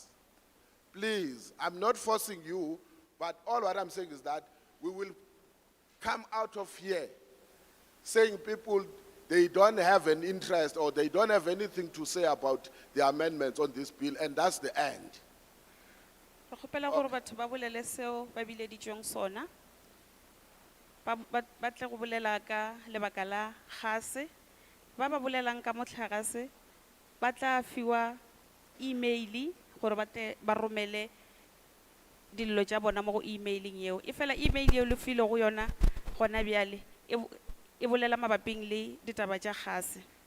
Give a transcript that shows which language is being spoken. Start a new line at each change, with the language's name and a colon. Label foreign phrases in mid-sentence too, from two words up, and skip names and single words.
English: Please, I'm not forcing you, but all what I'm saying is that we will come out of here saying people, they don't have an interest or they don't have anything to say about the amendments on this bill, and that's the end.
Northern Sotho: re kgopela gore batho ba bolele seo ba bileditšweng sona ba tle go bolela ka lebaka la gase ba ba bolelang ka motlhagase ba tla fiwa emaili gore ba tle ba romele dillo tša bona mo go emailing yeo e fela email yeo le file go yona gona bjale e bolela mabaping le ditaba tša gase